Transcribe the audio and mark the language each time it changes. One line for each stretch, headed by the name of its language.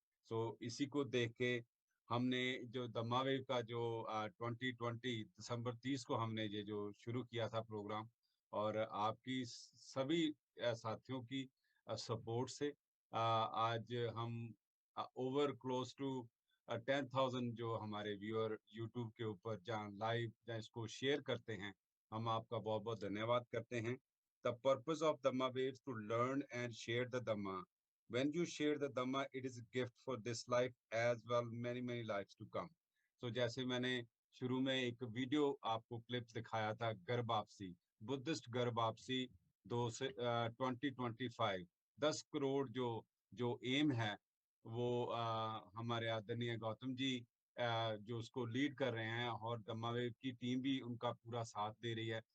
Hindi: सो इसी को देख के हमने जो दमावेव का जो 2020 दिसंबर 30 को हमने ये जो शुरू किया था प्रोग्राम, और आपकी सभी साथियों की सपोर्ट से आज हम ओवर क्लोज टू 10,000 जो हमारे व्यूअर यूट्यूब के ऊपर जहाँ लाइव जहाँ इसको शेयर करते हैं, हम आपका बहुत बहुत धन्यवाद करते हैं।
English: The purpose of Dhamma Waves to learn and share the Dhamma. When you share the Dhamma, it is a gift for this life as well many lives to come.
Hindi: So जैसे मैंने शुरू में एक वीडियो आपको clip दिखाया था, गर्भ वापसी, बुद्धिस्ट गर्भ वापसी 2025, 10 करोड़ जो एम है वो हमारे आदरणीय गौतम जी जो उसको लीड कर रहे हैं और दम्मा वेव की टीम भी उनका पूरा साथ दे रही है।